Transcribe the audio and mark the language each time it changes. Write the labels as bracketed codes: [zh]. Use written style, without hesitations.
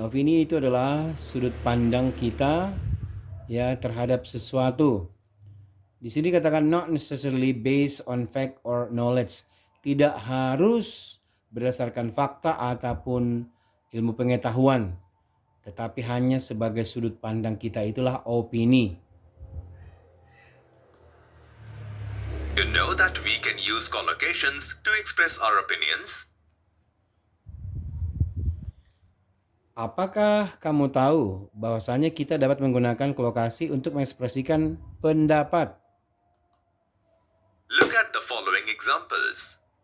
[id] Opini itu adalah sudut pandang kita ya terhadap sesuatu. Di sini katakan [en] not necessarily based on fact or knowledge. [id] Tidak harus berdasarkan fakta ataupun ilmu pengetahuan, tetapi hanya sebagai sudut pandang kita, itulah opini. [en] You know that we can use collocations to express our opinions? [id] Apakah kamu tahu bahwasanya kita dapat menggunakan kolokasi untuk mengekspresikan pendapat? [en] Look at the following examples.